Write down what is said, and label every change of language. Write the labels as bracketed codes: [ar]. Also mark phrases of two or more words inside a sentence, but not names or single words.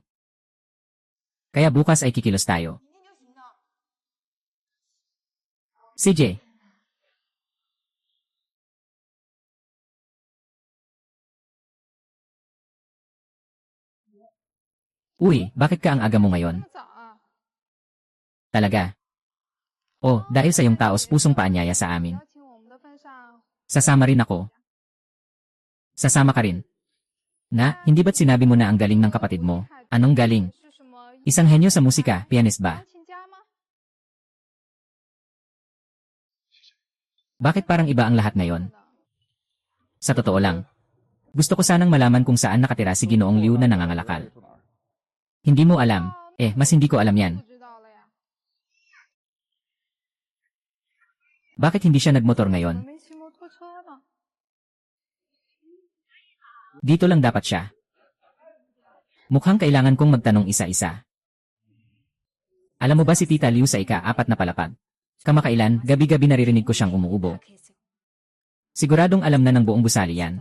[tl] Kaya bukas ay kikilos tayo. CJ. Uy, bakit ka ang aga mo ngayon? [zh] 这么早啊？ [tl] Talaga? Oh, dahil sa iyong taos pusong paanyaya sa [zh] 邀 [tl] amin. [zh] 请我们的份上， [tl] Sasama rin ako. Sasama ka rin. Na, hindi ba't sinabi mo na ang galing ng kapatid mo? Anong galing? [zh] 是什么？ [tl] Isang henyo sa musika, pianist ba? [zh] 钢琴家吗？ [tl] Bakit parang iba ang lahat ngayon? Sa totoo lang. Gusto ko sanang malaman kung saan nakatira si Ginoong Liu na nangangalakal. [zh] 住哪儿？ [tl] Hindi mo alam. Mas hindi ko alam yan. [zh] 不知道了呀。 [tl] Bakit hindi siya nagmotor [zh] 怎么 [tl] ngayon? [zh] 没骑摩托车呢？ [tl] Dito lang dapat siya. Mukhang kailangan kong magtanong isa-isa. Alam mo ba si Tita Liu sa ika-4 na palapag? Kamakailan, gabi-gabi naririnig ko siyang umuubo. Siguradong alam na ng buong gusali yan.